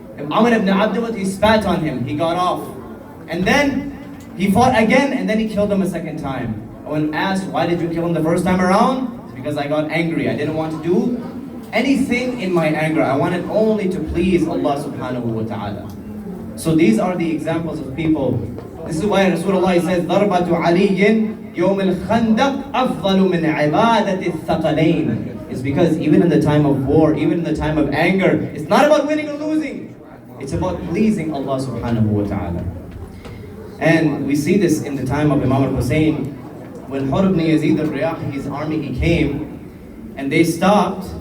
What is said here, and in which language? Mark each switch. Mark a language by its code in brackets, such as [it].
[en] Amr ibn Abdawad, he spat on him, he got off. And then he fought again, and then he killed him a second time. When asked, why did you kill him the first time around? It's because I got angry. I didn't want to do anything in my anger. I wanted only to please Allah subhanahu wa ta'ala. So these are the examples of people. [ar] This is why Rasulullah says, ضَرْبَةُ عَلِيٍّ يَوْمِ الْخَنْدَقِ أَفْضَلُ مِنْ عِبَادَةِ الثَّقَلَيْنِ. [en] It's because even in the time of war, even in the time of anger, it's not about winning or losing. It's about pleasing Allah subhanahu wa ta'ala. And we see this in the time of Imam al-Hussein. When Hur ibn Yazid al-Riyah, his army, he came and they stopped.